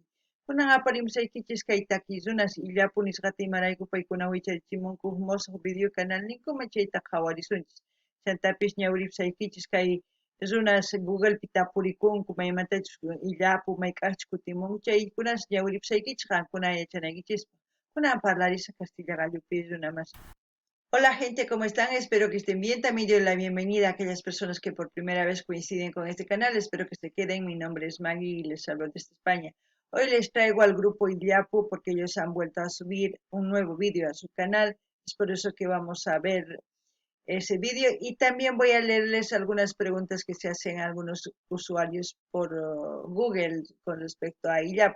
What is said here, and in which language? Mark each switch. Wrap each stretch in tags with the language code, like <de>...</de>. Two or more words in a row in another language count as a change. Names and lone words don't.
<qu>Kunan aparimusaykichis kay takizunas illapu nisqata imarayku paykuna wicharichimunku musaq</qu> <es>video canal</es> <qu>ninkuman chayta qhawarisunchis. Chantapish ñawripusaykichis kay runas Googlepi tapurikunku maymantachus illapu mayk'aqchus kutimunku chaykunas ñawripusaykichis qankuna yachanaykichis. Kunan parlarisa Castilla Gallupi runamas.</qu> <es>Hola gente, ¿cómo están? Espero que estén bien. También doy la bienvenida a aquellas personas que por primera vez coinciden con este canal. Espero que se queden. Mi nombre es Maggie y les hablo desde España. Hoy les traigo al grupo Idiapu porque ellos han vuelto a subir un nuevo vídeo a su canal. Es por eso que vamos a ver ese vídeo y también voy a leerles algunas preguntas que se hacen a algunos usuarios por Google con respecto a Idiapu.</es>